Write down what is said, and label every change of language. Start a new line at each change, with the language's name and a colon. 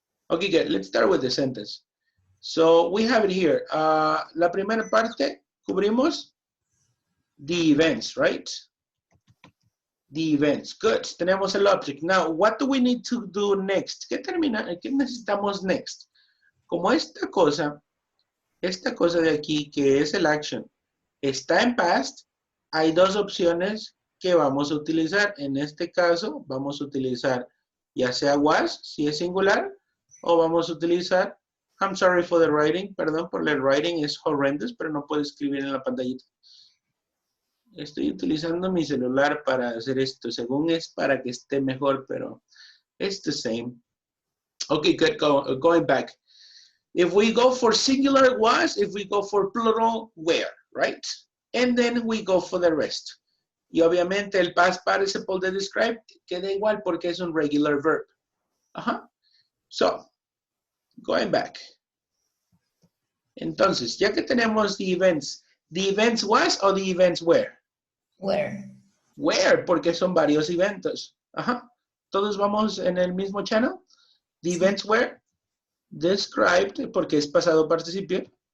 English: Okay, good. Let's start with the sentence. So we have it here.
Spanish: La primera parte cubrimos
English: the events, right? The events. Good.
Spanish: Tenemos el object.
English: Now, what do we need to do next?
Spanish: ¿Qué necesitamos next? Como esta cosa de aquí, que es el action, está en past, hay dos opciones que vamos a utilizar. En este caso, vamos a utilizar ya sea was, si es singular, o vamos a utilizar,
English: I'm sorry for the writing,
Spanish: perdón por el writing, es horrendous, pero no puedo escribir en la pantallita. Estoy utilizando mi celular para hacer esto, según es para que esté mejor, pero
English: it's the same. Okay, good, going back. If we go for singular, was, if we go for plural, where, right? And then we go for the rest.
Spanish: Y obviamente el past participle de describe queda igual porque es un regular verb.
English: So, going back.
Spanish: Entonces, ya que tenemos
English: the events was
Spanish: o
English: the events were? Where?
Spanish: Where, porque son varios eventos. Ajá. Todos vamos en el mismo channel.
English: The
Spanish: Sí.
English: events were described,
Spanish: porque es pasado participio.